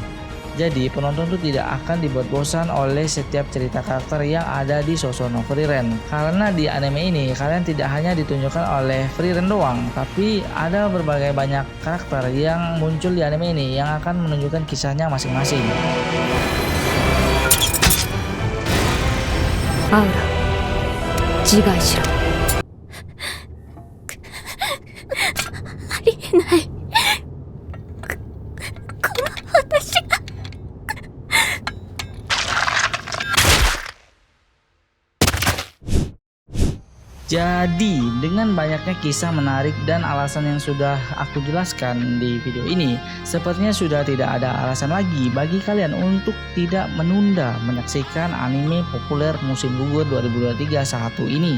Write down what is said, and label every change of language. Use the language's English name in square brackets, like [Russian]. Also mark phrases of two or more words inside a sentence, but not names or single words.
[Indonesian] Jadi penonton tuh tidak akan dibuat bosan oleh setiap cerita karakter yang ada di Sousou no Frieren. Karena di anime ini kalian tidak hanya ditunjukkan oleh Frieren doang, tapi ada berbagai banyak karakter yang muncul di anime ini yang akan menunjukkan kisahnya masing-masing. Aura, [Japanese] 自害しろ。ありえない。この私が。 [Indonesian] Jadi, dengan banyaknya kisah menarik dan alasan yang sudah aku jelaskan di video ini, sepertinya sudah tidak ada alasan lagi bagi kalian untuk tidak menunda menyaksikan anime populer musim gugur 2023 satu ini.